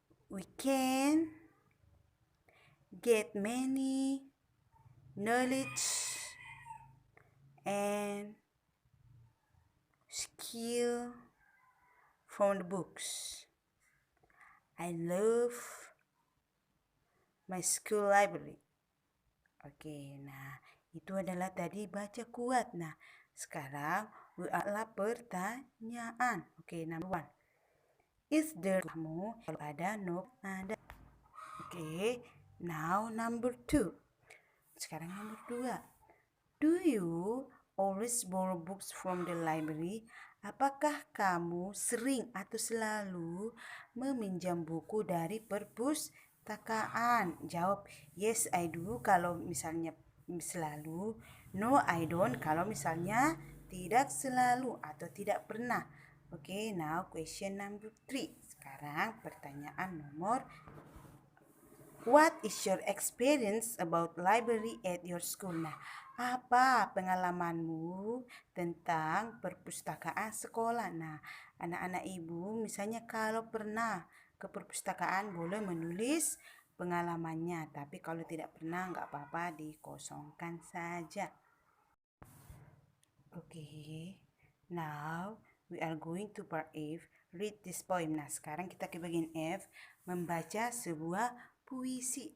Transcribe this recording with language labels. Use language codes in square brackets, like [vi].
[en] We can get many knowledge and skill from the books. I love my school library. [id] Oke, nah itu adalah tadi baca kuat. Nah, sekarang adalah pertanyaan. [en] Oke, number one. Is there [id] kamu kalau ada [en] no ada. Oke, now number two. [id] Sekarang nomor dua. [en] Do you always borrow books from the library? [id] Apakah kamu sering atau selalu meminjam buku dari perpustakaan? Jawab [en] yes I do [id] kalau misalnya selalu, [en] no I don't [id] kalau misalnya tidak selalu atau tidak pernah. [en] Oke, now question number 3. [id] Sekarang pertanyaan nomor [en] what is your experience about library at your school? [id] Nah, apa pengalamanmu tentang perpustakaan sekolah? Nah, anak-anak ibu misalnya kalau pernah ke perpustakaan boleh menulis pengalamannya. Tapi kalau tidak pernah nggak apa-apa, dikosongkan saja. [en] Okay, now we are going to part F. Read this poem. [id] Nah, sekarang kita ke bagian F, membaca sebuah puisi.